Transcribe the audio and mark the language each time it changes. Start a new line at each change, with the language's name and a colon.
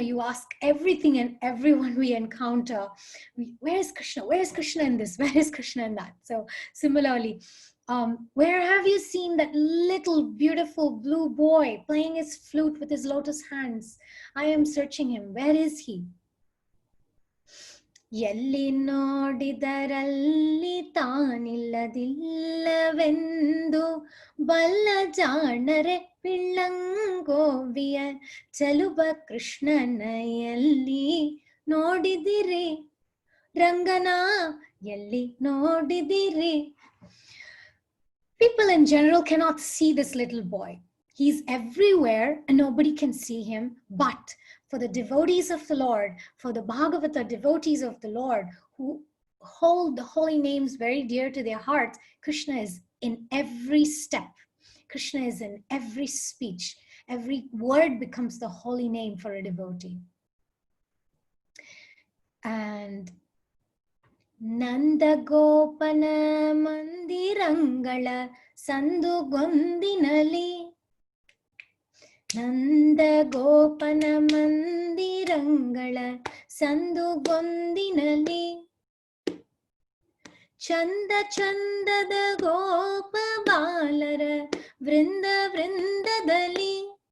English: You ask everything and everyone we encounter, where is Krishna? Where is Krishna in this? Where is Krishna in that? So similarly, where have you seen that little beautiful blue boy playing his flute with his lotus hands? I am searching him. Where is he?
Kannada: ಎಲ್ಲಿ ನೋಡಿದರಲ್ಲಿ ತಾನಿಲ್ಲದಿಲ್ಲವೆಂದು ಬಲ್ಲ ಜಾಣರೆ ಪಿಳ್ಳಂಗೋವಿಯ ಚಲುವ ಕೃಷ್ಣನ ಎಲ್ಲಿ ನೋಡಿದಿರಿ ರಂಗನ ಎಲ್ಲಿ ನೋಡಿದಿರಿ.
English: People in general cannot see this little boy. He's everywhere and nobody can see him, but for the devotees of the Lord, for the Bhagavata devotees of the Lord who hold the holy names very dear to their hearts, Krishna is in every step. Krishna is in every speech. Every word becomes the holy name for a devotee.
Kannada: And ನಂದಗೋಪನ ಮಂದಿರಂಗಳ ಸಂದುಗೊಂದಿನಲಿ ನಂದಗೋಪನ ಮಂದಿರಂಗಳ ಸಂದುಗೊಂದಿನಲಿ ಚಂದ ಚಂದದ ಗೋಪ ಬಾಲರ ವೃಂದ ವೃಂದದಲ್ಲಿ